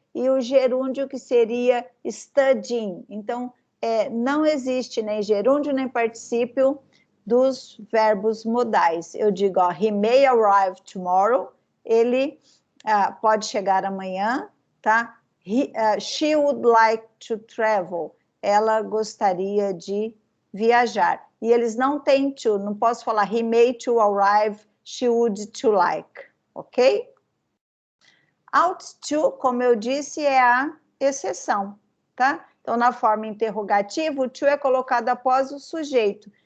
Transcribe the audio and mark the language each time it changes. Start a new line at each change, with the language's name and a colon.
Portuguese: E o gerúndio que seria studying. Então, não existe nem gerúndio nem particípio dos verbos modais. Eu digo, ó,
English: he may arrive tomorrow,
Portuguese: ele pode chegar amanhã, tá?
English: She would like to travel,
Portuguese: ela gostaria de viajar. E eles não têm to, não posso falar
English: he may to arrive, she would to like,
Portuguese: ok? Ought to, como eu disse, é a exceção, tá? Então, na forma interrogativa, o to é colocado após o sujeito.